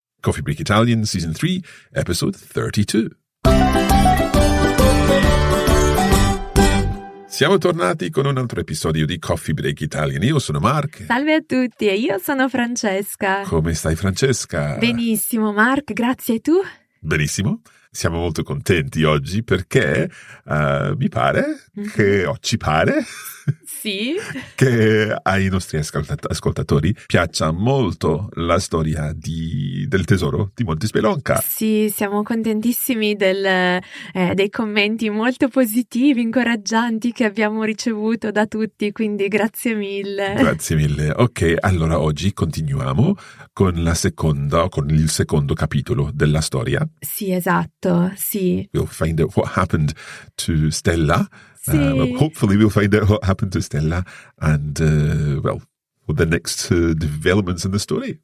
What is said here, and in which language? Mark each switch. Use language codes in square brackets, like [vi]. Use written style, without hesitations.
[en] Coffee Break Italian, Season 3, Episode 32. [it] Siamo tornati con un altro episodio di Coffee Break Italian. Io sono Mark. Salve a tutti, e io sono Francesca. Come stai, Francesca? Benissimo, Mark, grazie. E tu? Benissimo. Siamo molto contenti oggi perché mi pare che ci pare sì, che ai nostri ascoltatori piaccia molto la storia del tesoro di Montespelonca. Sì, siamo contentissimi dei commenti molto positivi, incoraggianti che abbiamo ricevuto da tutti, quindi grazie mille. Grazie mille. Ok, allora oggi continuiamo con il secondo capitolo della storia. Sì, esatto, sì. [en] We'll find out what happened to Stella. [it] Sì. [en] Hopefully we'll find out what happened to Stella and, the next developments in the story.